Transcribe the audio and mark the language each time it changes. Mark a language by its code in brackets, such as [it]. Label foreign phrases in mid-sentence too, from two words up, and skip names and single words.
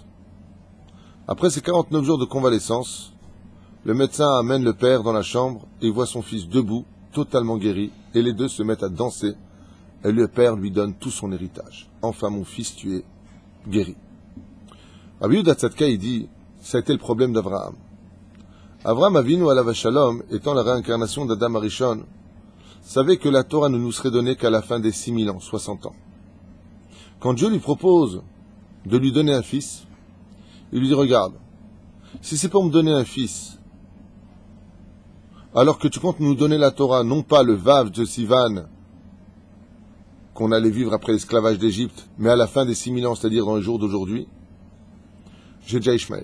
[fr] Après ces 49 jours de convalescence, le médecin amène le père dans la chambre et voit son fils debout, totalement guéri, et les deux se mettent à danser, et le père lui donne tout son héritage. Enfin, mon fils, tu es guéri. Rabbi Yehuda Tzadka, il dit, ça a été le problème d'Abraham. [he] אברהם אבינו עליו השלום, [fr] étant la réincarnation d'Adam Arishon, savait que la Torah ne nous serait donnée qu'à la fin des 6000 ans, 60 ans. Quand Dieu lui propose de lui donner un fils, il lui dit, regarde, si c'est pour me donner un fils, alors que tu comptes nous donner la Torah, non pas le Vav de Sivan, qu'on allait vivre après l'esclavage d'Égypte, mais à la fin des 6000 ans, c'est-à-dire dans les jours d'aujourd'hui, j'ai déjà Ishmaël.